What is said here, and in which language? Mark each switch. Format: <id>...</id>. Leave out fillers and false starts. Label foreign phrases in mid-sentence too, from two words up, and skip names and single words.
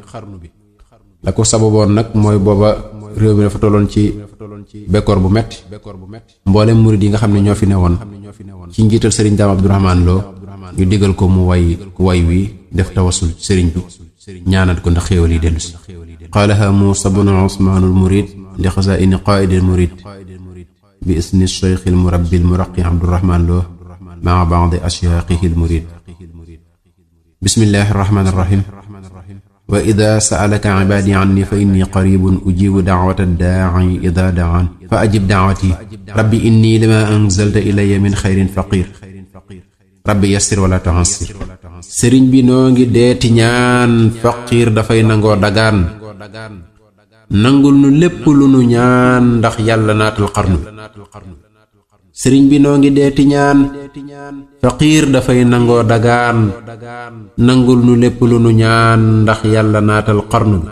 <wo>la ko sababoon nag mooy booba réew mi dafa tolloon ci bekkoor bu metti mboolem murid yi nga xam ne ñoo fi newoon ci njiital sëriñ Daam Abdourahmane Lo ñu digal ko mu way wi def tawasul sëriñ bi ñaanal ko ndax xéewal yi dellu si.</wo> <ar>قالها موسى بن عثمان المريد لخزائن قائد المريد بإذن شيخه المربي المرقي Abdourahmane Lo ما بعد أشياخه المريد. بسم الله الرحمن الرحيم. وإذا سألك عبادي عني فإني قريب أجيب دعوة الداع إذا دعان فأجب دعوتي رب إني لما أنزلت إلي من خير فقير رب يسر ولا تعسر.</ar> <wo>sëriñ bi noo ngi deeti ñaan faqiir dafay nangoo dagaan nangul nu lépp lu nu ñaan ndax yàlla naatal xarnu bi. sëriñ bi noo ngi deeti ñaan faqiir dafay nangoo dagaan nangul nu lépp lu nu ñaan ndax yàlla naatal xarnu bi.</wo>